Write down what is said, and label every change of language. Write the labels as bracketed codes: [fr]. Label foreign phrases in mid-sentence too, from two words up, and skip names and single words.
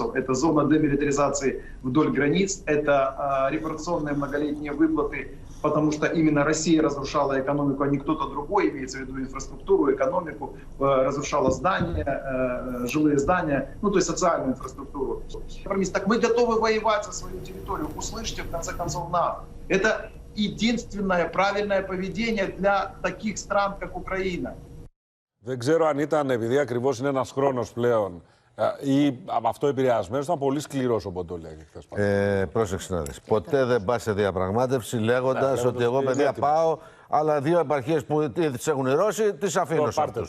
[ru] Это зона демилитаризации вдоль границ, это репарационные многолетние выплаты, потому что именно Россия разрушала экономику, а не кто-то другой, имеется в виду инфраструктуру, экономику, разрушала здания, жилые здания, ну то есть социальную инфраструктуру. Так мы готовы воевать за свою территорию, услышьте в конце концов нас. Это единственное правильное поведение для таких стран, как Украина. [el] Δεν ξέρω αν ήταν επειδή ακριβώς είναι ένας χρόνος πλέον ή από αυτό επηρεασμένος, ήταν πολύ σκληρός ο Ποντόλιακ χθες. Πρόσεξε να δεις. Ποτέ δεν πας σε διαπραγμάτευση λέγοντας ότι εγώ παιδιά πάω, αλλά δύο επαρχίες που τις έχουν οι Ρώσοι τις αφήνω σε αυτούς.